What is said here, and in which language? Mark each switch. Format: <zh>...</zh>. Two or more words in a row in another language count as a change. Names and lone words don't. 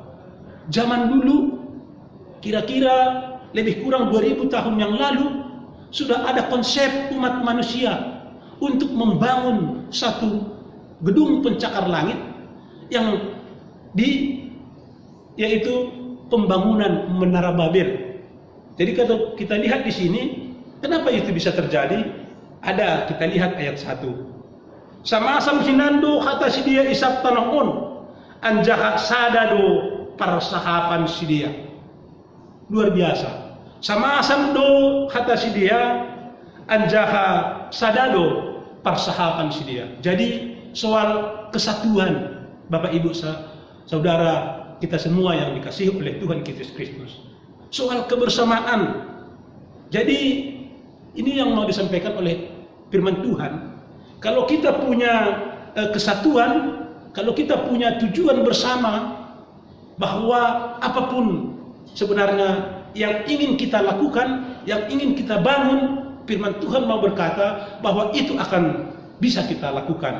<id>Zaman dulu, kira-kira lebih kurang 2000 tahun yang lalu, sudah ada konsep umat manusia untuk membangun satu gedung pencakar langit yang yaitu pembangunan Menara Babel. Jadi kalau kita lihat di sini, kenapa itu bisa terjadi? Ada, kita lihat ayat 1.</id> <bts>Sama-sama hinando kata si dia isap tanahon, anjaha sadado persahapan si dia.</bts> <id>Luar biasa.</id> <bts>Sama-sama do kata si dia, anjaha sadado persahapan si dia.</bts> <id>Jadi soal kesatuan, Bapak Ibu Saudara kita semua yang dikasihi oleh Tuhan Yesus Kristus. Soal kebersamaan. Jadi ini yang mau disampaikan oleh firman Tuhan. Kalau kita punya kesatuan, kalau kita punya tujuan bersama, bahwa apapun sebenarnya yang ingin kita lakukan, yang ingin kita bangun, firman Tuhan mau berkata bahwa itu akan bisa kita lakukan.</id>